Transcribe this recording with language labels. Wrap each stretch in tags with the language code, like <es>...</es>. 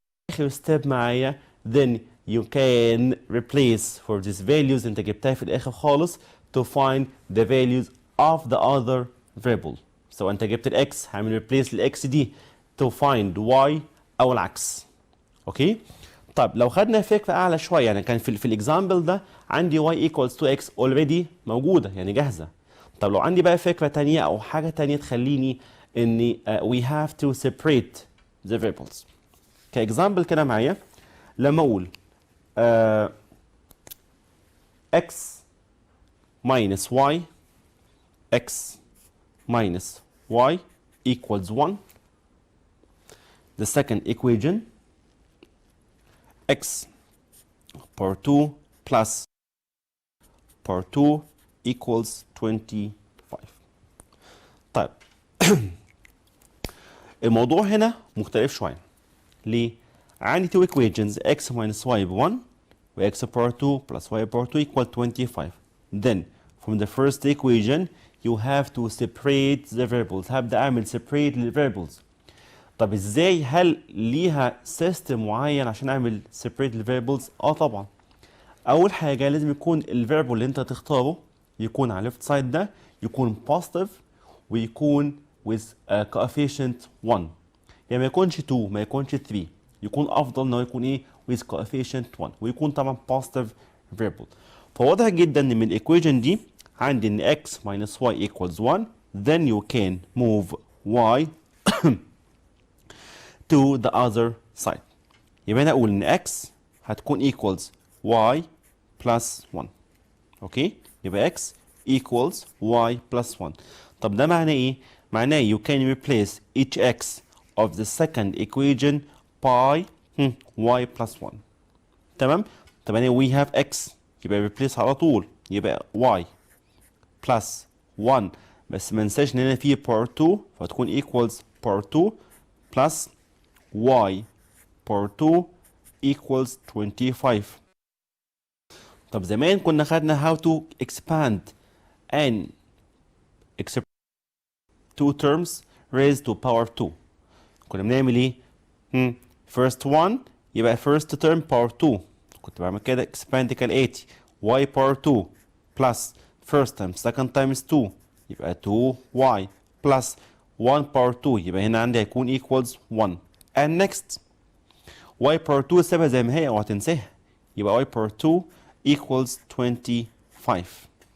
<ar>آخر step معايا then you can replace for these values أنت جبتها في الآخر خالص</ar> <en>to find the values of the other variable.</en> <ar>سواء انت جبت الاكس هعمل replace الاكس دي to find y او العكس. اوكي. طيب لو خدنا فكره اعلى شويه، يعني كان في الاكزامبل ده عندي y equals 2x already موجوده يعني جاهزه. طب لو عندي بقى فكره تانية او حاجه تانية تخليني اني we have to separate the variables.</ar> <en>كاكزامبل كده معايا لما اقول x minus y x minus y equals 1. The second equation, x power 2 plus power 2 equals 25.</en> <ar>طيب الموضوع هنا مختلف شوية.</ar> <en>ليه؟ عندي two equations x minus y ب 1 و x power 2 plus y power 2 equal 25. Then from the first equation you have to separate the variables. هبدأ أعمل separate the variables.</en> <ar>طب ازاي؟ هل ليها سيستم معين عشان اعمل separate the variables؟ طبعا. اول حاجه لازم يكون الفاريبل اللي انت تختاره يكون على left side ده يكون positive ويكون with coefficient 1. يعني ما يكونش 2 ما يكونش 3، يكون افضل انه يكون ايه with coefficient 1 ويكون طبعا positive variable. فواضح جدا ان من الايكويشن دي عندي ان x minus y equals 1.</ar> <en>then you can move y to the other side.</en> <ar>يبقى انا اقول ان x هتكون equals y plus 1. اوكي.</ar> <en>يبقى x equals y plus 1. طب ده معناه ايه؟ معناه you can replace each x of the second equation by y plus 1.</en> <ar>تمام.</ar> <en>طب يعني we have x يبقى replace على طول يبقى y plus 1. بس ما ننساش ان هنا في power 2 فتكون equals power 2 plus y power 2 equals 25. طب زمان كنا خدنا how to expand and express two terms raised to power 2. كنا بنعمل ايه؟ first one يبقى first term power 2. كنت بعمل كده expand كالآتي y power 2 plus first time second time is 2 يبقى 2y plus 1 power 2 يبقى هنا عندي هيكون equals 1. and next y power 2 سيبها زي ما هي اوعى تنساها يبقى y power 2 equals 25.</en>